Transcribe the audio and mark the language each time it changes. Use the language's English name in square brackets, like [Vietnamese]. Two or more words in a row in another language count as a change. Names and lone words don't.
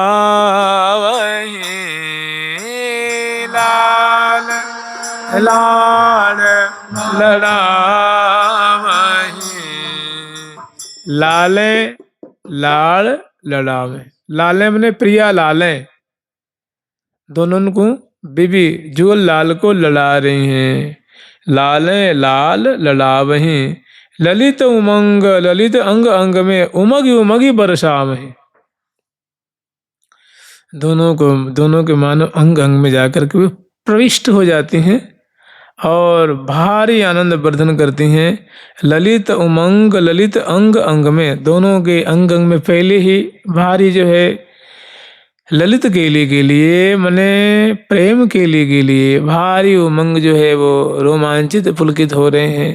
[Braj] लाल लाल लड़ावहीं, लाले लाल लड़ावे। [Hindi] लाले मने प्रिया लालें, दोनों को बीबी जुगल लाल को लड़ा रही हैं। [Braj] लालें लाल लड़ावहीं, ललित उमंग ललित अंग अंग में उमगी उमगी बरसावहीं। [Hindi] दोनों के मानो अंग अंग में जाकर के प्रविष्ट हो जाती हैं और भारी आनंद वर्धन करती हैं। [Braj] ललित उमंग ललित अंग अंग में, [Hindi] दोनों के अंग अंग में पहले ही भारी जो है ललित के लिए मने प्रेम के लिए भारी उमंग जो है वो रोमांचित पुलकित हो रहे हैं।